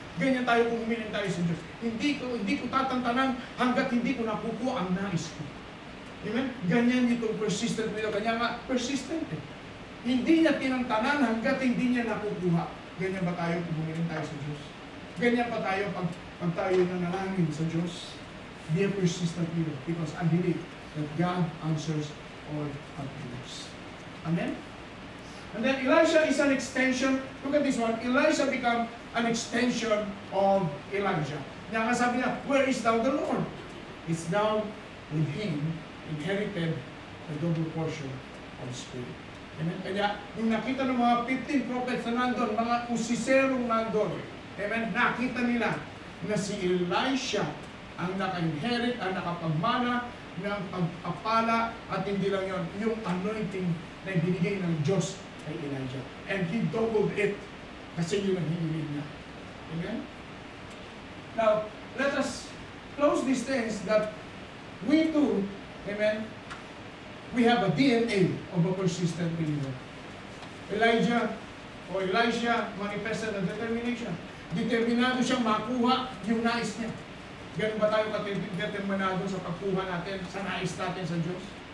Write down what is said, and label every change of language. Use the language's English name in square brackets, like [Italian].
[Filipino] Ganyan tayo kung humiling tayo sa Diyos. Hindi ko tatantanan hanggat hindi ko nakukuha ang nais ko. Amen? Ganyan itong persistent widow. Kanya nga, persistent eh. Hindi niya tinantanan hanggat hindi niya nakukuha. Ganyan ba tayo kung humiling tayo sa Diyos? Ganyan pa tayo pag tayo nanalangin sa Diyos? [English] Be a persistent widow because I believe that God answers all our prayers. Amen? And then Elisha is an extension. Look at this one. Elisha become an extension of Elijah. [Filipino] Kaya sabi niya, [English] where is thou the Lord? It's thou with him inherited the double portion of Spirit. Amen? [Filipino] Kaya yung nakita ng mga 15 prophets na nandun, mga usiserong nandun, amen, nakita nila na si Elisha ang naka-inherit, ang nakapagmana ng pagpapala, at hindi lang yun, yung anointing na binigay ng Diyos kay Elijah. [English] And he doubled it [Filipino] kasi yun ang hinilig niya. Amen? [English] Now, let us close these things that we too, amen, we have a DNA of a persistent believer. Elijah o Elisha manifested a determination. [Filipino] Determinado siyang makuha yung nais niya. Ganun ba tayo ka-determinado sa pagkuha natin, sa nais natin sa Diyos?